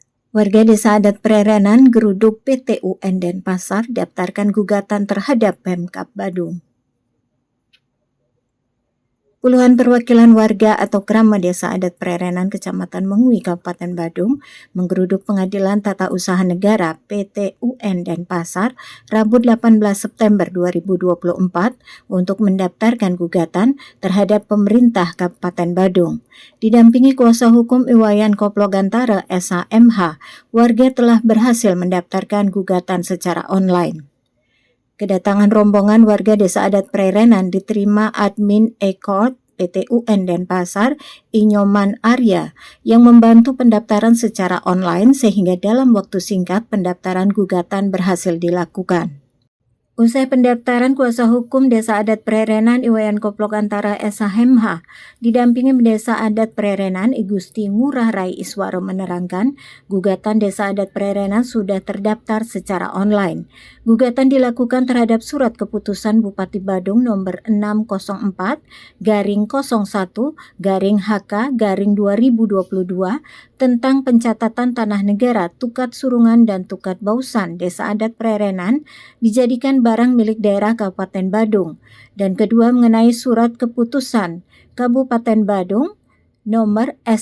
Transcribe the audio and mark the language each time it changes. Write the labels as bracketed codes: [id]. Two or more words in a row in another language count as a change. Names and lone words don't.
[id] Warga Desa Adat Prerenan geruduk PT UN Denpasar daftarkan gugatan terhadap Pemkab Badung. Puluhan perwakilan warga atau Krama Desa Adat Prerenan Kecamatan Mengui Kabupaten Badung menggeruduk Pengadilan Tata Usaha Negara PT UN Denpasar Rabu 18 September 2024 untuk mendaftarkan gugatan terhadap pemerintah Kabupaten Badung. Didampingi kuasa hukum Iwayan Koplogantara SHMH, warga telah berhasil mendaftarkan gugatan secara online. Kedatangan rombongan warga Desa Adat Prerenan diterima admin Ekot PT UN Denpasar, Inyoman Arya, yang membantu pendaftaran secara online sehingga dalam waktu singkat pendaftaran gugatan berhasil dilakukan. Usai pendaftaran, kuasa hukum Desa Adat Prerenan Iwayan Koplogantara SHMH didampingi Desa Adat Prerenan Igusti Ngurah Rai Iswaro menerangkan gugatan Desa Adat Prerenan sudah terdaftar secara online. Gugatan dilakukan terhadap surat keputusan Bupati Badung nomor 604-01-HK-2022 tentang pencatatan tanah negara Tukat Surungan dan Tukat Bausan Desa Adat Prerenan dijadikan barang milik daerah Kabupaten Badung, dan kedua mengenai surat keputusan Kabupaten Badung nomor